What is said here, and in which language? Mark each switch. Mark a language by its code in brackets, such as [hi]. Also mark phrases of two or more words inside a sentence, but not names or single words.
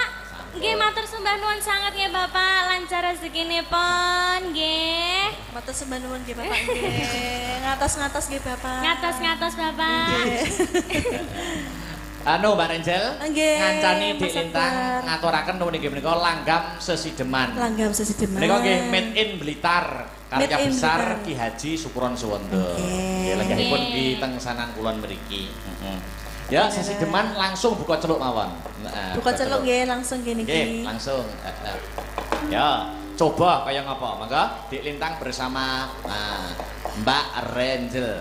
[jv] Nggih, matur sembah nuwun sanget nggih, Bapak. Lancar rezekinipun, nggih. Matur sembah nuwun nggih Bapak nggih. Ngatos-ngatos nggih Bapak. Ngatos-ngatos, Bapak. Anu Mbak Renjel, Nggih, ngancani di Mas Lintang Akbar. ngaturaken nuwun inggih menika langgam sesideman. Langgam sesideman. Menika nggih [en] made in [jv] Blitar. Karya [en] Made in [jv] besar Blitar. Ki Haji Sukuron Suwondo. Nggih, lenggahipun di tengsanan kulon mriki. Ya, sesideman langsung buka celuk mawon. Buka celuk nggih langsung gini Nggih, langsung. Ya, coba kaya ngapa? Mangga di Lintang bersama Mbak Renjel.